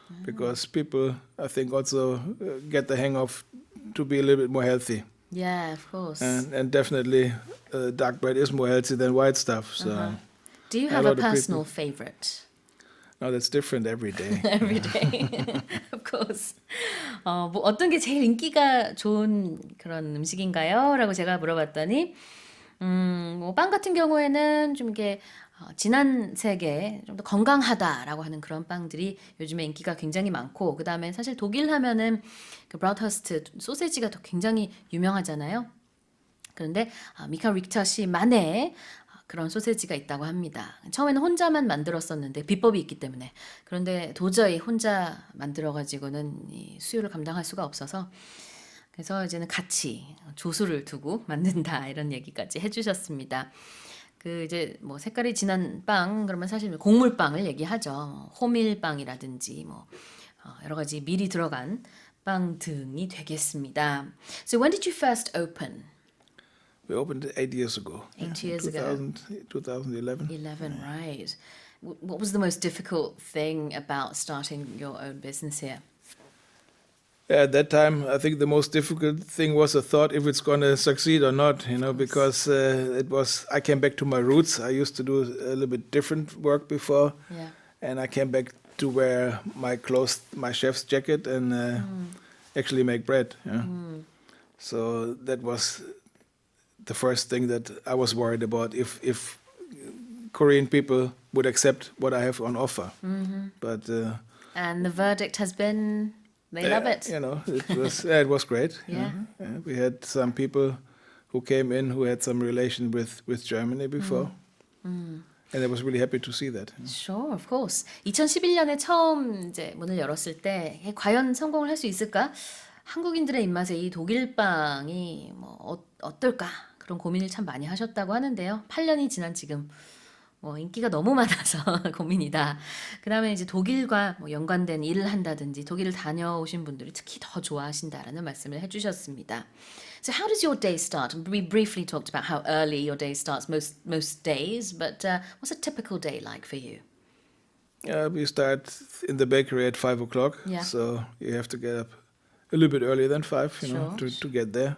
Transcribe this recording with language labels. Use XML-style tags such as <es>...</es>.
<en>because people, I think, also get the hang of to be a little bit more healthy. Yeah, of course. And definitely, dark bread is more healthy than white stuff. So Do you a have a lot of personal favorite? no, that's different every day. Every day. Of course.</en> <ko>뭐 어떤 게 제일 인기가 좋은 그런 음식인가요? 라고 제가 물어봤더니 뭐 빵 같은 경우에는 좀 이게 진한 색에 좀 더 건강하다라고 하는 그런 빵들이 요즘에 인기가 굉장히 많고 그 다음에 사실 독일 하면은 그 브라우트허스트 소세지가 더 굉장히 유명하잖아요. 그런데 미카 릭터 씨만의 그런 소세지가 있다고 합니다. 처음에는 혼자만 만들었었는데 비법이 있기 때문에 그런데 도저히 혼자 만들어가지고는 이 수요를 감당할 수가 없어서 그래서 이제는 같이 조수를 두고 만든다 이런 얘기까지 해주셨습니다. 그 이제 뭐 색깔이 진한 빵 그러면 사실 곡물빵을 얘기하죠. 호밀빵이라든지 뭐 여러 가지 밀이 들어간 빵 등이 되겠습니다.</ko> <en>So when did you first open? We opened it 8 years ago. 8 years ago. 2011. 11, right. What was the most difficult thing about starting your own business here? Yeah, at that time, I think the most difficult thing was the thought if it's going to succeed or not, because it was, I came back to my roots. I used to do a little bit different work before, Yeah. and I came back to wear my clothes, my chef's jacket, and actually make bread. So that was the first thing that I was worried about, if Korean people would accept what I have on offer. But And the verdict has been they love it. it was great. Yeah. We had some people who came in who had some relation with Germany before. And I was really happy to see that. Sure, of course.</en> <ko>2011년에 처음 이제 문을 열었을 때 과연 성공을 할 수 있을까? 한국인들의 입맛에 이 독일 빵이 뭐 어떨까? 그런 고민을 참 많이 하셨다고 하는데요. 8년이 지난 지금 뭐 인기가 너무 많아서 고민이다. 그다음에 이제 독일과 뭐 연관된 일을 한다든지 독일을 다녀오신 분들이 특히 더 좋아하신다라는 말씀을 해주셨습니다.</ko> <en>So how does your day start? We briefly talked about how early your day starts most days, but what's a typical day like for you? We start in the bakery at 5 o'clock, Yeah. so you have to get up a little bit earlier than 5, you know, Sure. to get there.</en>